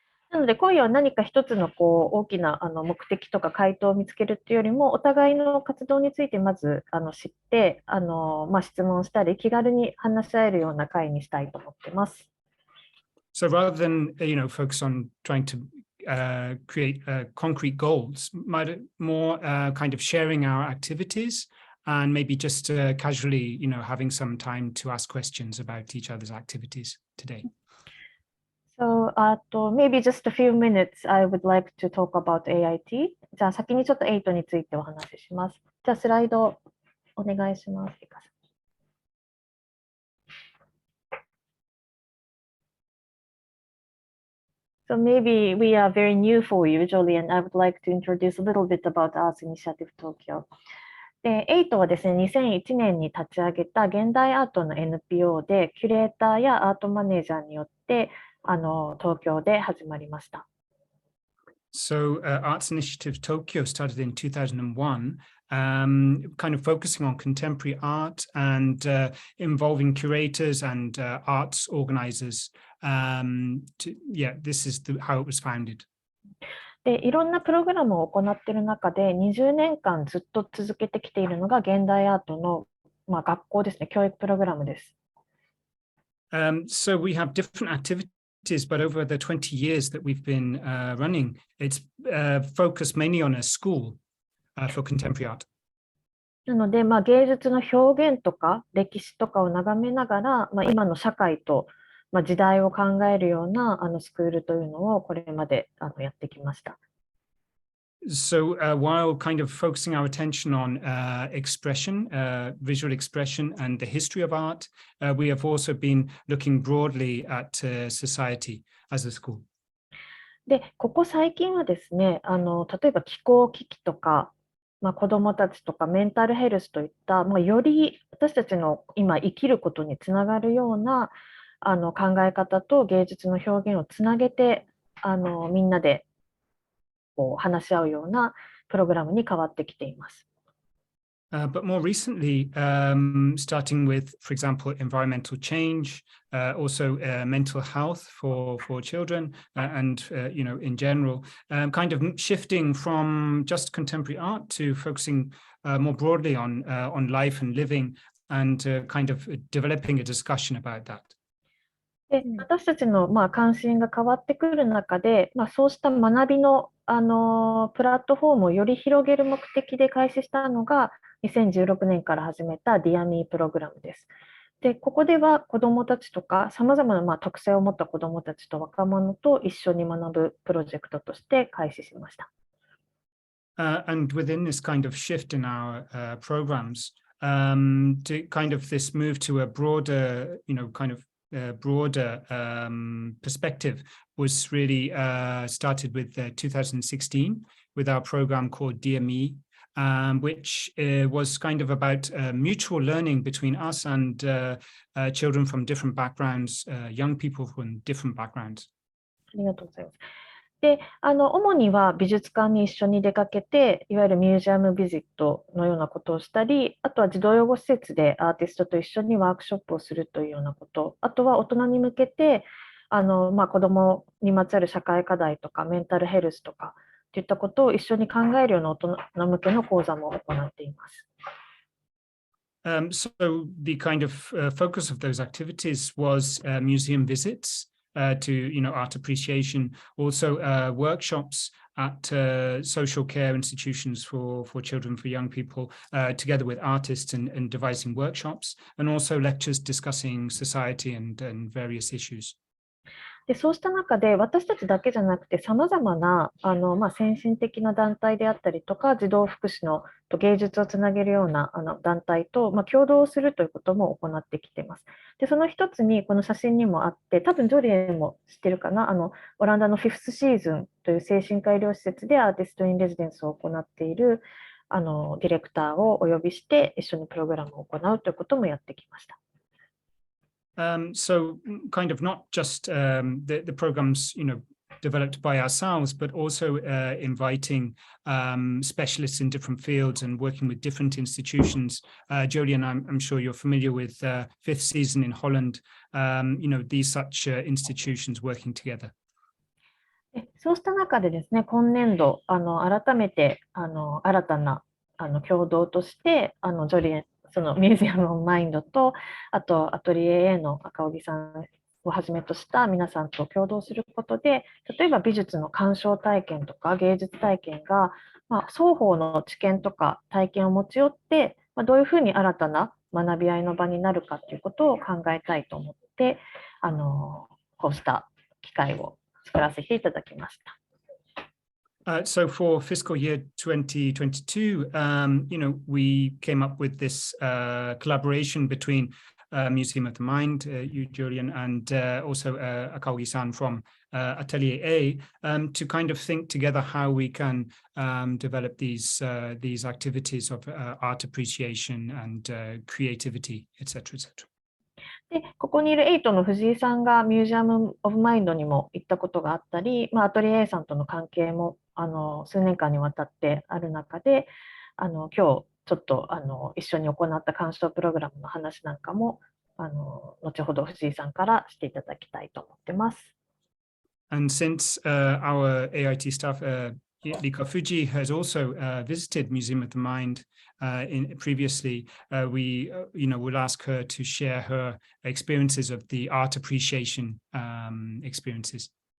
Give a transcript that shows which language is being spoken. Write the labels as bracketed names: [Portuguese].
[Japanese] なので今夜は何か一つの大きな目的とか回答を見つけるというよりも、お互いの活動についてまず知って質問したり気軽に話し合えるような会にしたいと思ってます。 [English] So rather than focus on trying to create concrete goals, more kind of sharing our activities and maybe just casually having some time to ask questions about each other's activities today. So, maybe just a few minutes, I would like to talk about AIT. [Japanese] じゃあ先にちょっとAITについてお話しします。じゃあスライドお願いします。 [English] So maybe we are very new for you, Jolien. I would like to introduce a little bit about Arts Initiative Tokyo. [Japanese] で、AITはですね、2001年に立ち上げた現代アートの NPO で、キュレーターやアートマネージャーによって東京で始まりました。 [English] So Arts Initiative Tokyo started in 2001, kind of focusing on contemporary art and involving curators and arts organizers. This is how it was founded. [Japanese] で、いろんなプログラムを行っている中で20年間ずっと続けてきているのが現代アートの、学校ですね、教育プログラムです。 [English] So we have different activities. But over the 20 years that we've been running, it's focused mainly on a school for contemporary art. [Japanese] なので、芸術の表現とか歴史とかを眺めながら、今の社会と、時代を考えるようなスクールというのをこれまでやってきました。 [English] So while kind of focusing our attention on expression, visual expression and the history of art, we have also been looking broadly at society as a school. [Japanese] で、ここ最近はですね、例えば気候危機とか、子どもたちとかメンタルヘルスといった、より私たちの今生きることにつながるような考え方と芸術の表現をつなげてみんなで話し合うようなプログラムに変わってきています。 [English] But more recently, starting with, for example, environmental change, also mental health for children, and in general, kind of shifting from just contemporary art to focusing more broadly on life and living and kind of developing a discussion about that. [Japanese] で、私たちの関心が変わってくる中で、そうした学びの、プラットフォームをより広げる目的で開始したのが、2016年から始めた Dear Me プログラムです。で、ここでは子どもたちとか、さまざまな特性を持った子どもたちと若者と一緒に学ぶプロジェクトとして開始しました。 [English] And within this kind of shift in our programs, to kind of this move to a broader, kind of broader perspective was really started with 2016 with our program called Dear Me, which was kind of about mutual learning between us and children from different backgrounds, young people from different backgrounds. [Japanese] ありがとうございます。で、主には美術館に一緒に出かけて、いわゆるミュージアムビジットのようなことをしたり、あとは児童養護施設でアーティストと一緒にワークショップをするというようなこと、あとは大人に向けて、子どもにまつわる社会課題とか、メンタルヘルスとか、といったことを一緒に考えるような大人向けの講座も行っています。 [English] So the kind of focus of those activities was museum visits. To art appreciation, also workshops at social care institutions for children, for young people, together with artists and devising workshops, and also lectures discussing society and various issues. [Japanese] で、そうした中で私たちだけじゃなくてさまざまな先進的な団体であったりとか児童福祉のと芸術をつなげるような団体と、共同するということも行ってきています。で、その一つにこの写真にもあって多分ジョリエンも知ってるかな、オランダのフィフスシーズンという精神科医療施設でアーティストインレジデンスを行っているディレクターをお呼びして一緒にプログラムを行うということもやってきました。 [English] So kind of not just the programs, developed by ourselves, but also inviting specialists in different fields and working with different institutions. Jolien, I'm sure you're familiar with Fifth Season in Holland, these such institutions working together. [Japanese] そうした中でですね、今年度改めて新たな共同としてジョリエンそのミュージアム・オブ・マインドと、あとアトリエ A の赤荻さんをはじめとした皆さんと共同することで、例えば美術の鑑賞体験とか芸術体験が、双方の知見とか体験を持ち寄って、どういうふうに新たな学び合いの場になるかということを考えたいと思って、こうした機会を作らせていただきました。 [English] So for fiscal year 2022, we came up with this collaboration between Museum of the Mind, you, Jolien, and also Akaogi-san from Atelier A, to kind of think together how we can develop these activities of art appreciation and creativity, etc., etc. [Japanese] で、ここにいる8の藤井さんがミュージアム・オブ・マインドにも行ったことがあったり、アトリエ A さんとの関係も数年間にわたってある中で、今日ちょっと一緒に行った鑑賞プログラムの話なんかも後ほど藤井さんからしていただきたいと思ってます。 [English] And since our AIT staff, Rika Fuji, has also visited Museum of the Mind previously, we will ask her to share her experiences of the art appreciation experiences.